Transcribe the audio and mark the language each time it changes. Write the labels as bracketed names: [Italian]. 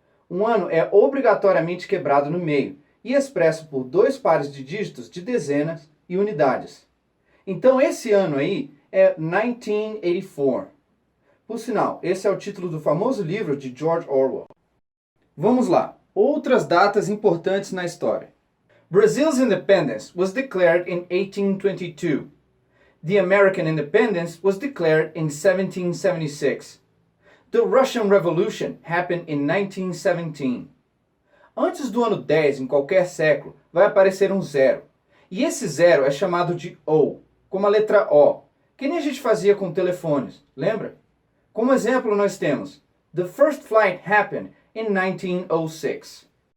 [Portuguese] Um ano é obrigatoriamente quebrado no meio e expresso por dois pares de dígitos de dezenas e unidades. Então esse ano aí é 1984. Por sinal, esse é o título do famoso livro de George Orwell. Vamos lá, outras datas importantes na história. [English] Brazil's independence was declared in 1822. The American independence was declared in 1776. The Russian Revolution happened in 1917. [Portuguese] Antes do ano 10 em qualquer século, vai aparecer um zero. E esse zero é chamado de O, como a letra O, que nem a gente fazia com telefones, lembra? Como exemplo, nós temos [English] The first flight happened in 1906.